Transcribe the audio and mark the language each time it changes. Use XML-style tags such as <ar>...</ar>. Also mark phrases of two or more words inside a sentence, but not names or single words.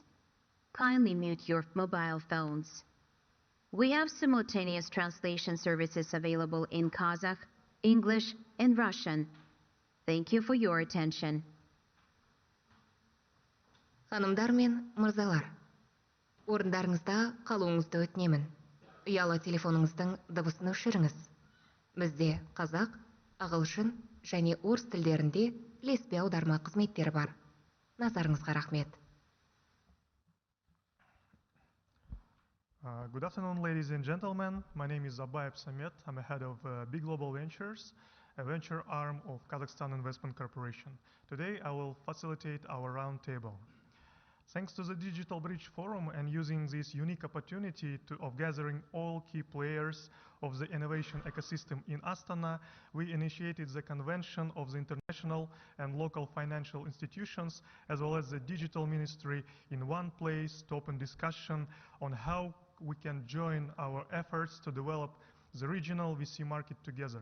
<en>Kindly mute your mobile phones. We have simultaneous translation services available in Kazakh, English, and Russian. Thank you for your attention.</en> <kk>Ханымдар мен мырзалар, орындарыңызда қалуыңызды өтінемін. Ұялы телефоныңыздың дыбысын өшіріңіз. Бізде қазақ, ағылшын және орыс тілдерінде ілеспе аударма қызметтері бар. Назарыңызға рахмет.</kk> <en>Good afternoon, ladies and gentlemen. My name is Abayev Samet. I'm a head of Big Global Ventures, a venture arm of Kazakhstan Investment Corporation. Today, I will facilitate our roundtable. Thanks to the Digital Bridge Forum and using this unique opportunity of gathering all key players of the innovation ecosystem in Astana, we initiated the convention of the international and local financial institutions, as well as the digital ministry, in one place to open discussion on how we can join our efforts to develop the regional VC market together.</en>